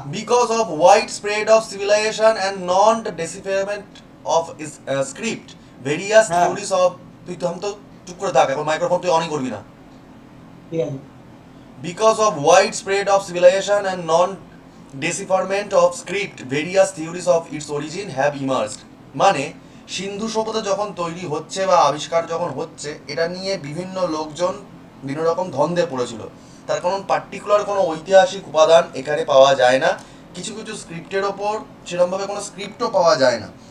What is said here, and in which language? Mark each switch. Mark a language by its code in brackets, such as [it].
[en] Because of widespread of civilization and non-decipherment of script, various [bn] হ্যাঁ, [en] theories of [bn] তুই তো আমি তো চুপ করে থাক, এখন মাইক্রোফোন তুই অনই করবি না। ঠিক আছে। [en] Because of widespread of civilization and non-decipherment of script, various theories of its origin have emerged. [bn] মানে সিন্ধু সভ্যতা যখন তৈরি হচ্ছে বা আবিষ্কার যখন হচ্ছে, এটা নিয়ে বিভিন্ন লোকজন বিভিন্ন রকম ধন্দে পড়েছিল। তার কোনো পার্টিকুলার কোনো ঐতিহাসিক উপাদান এখানে পাওয়া যায় না। কিছু কিছু স্ক্রিপ্টের ওপর সেরকমভাবে কোনো স্ক্রিপ্টও পাওয়া যায় না।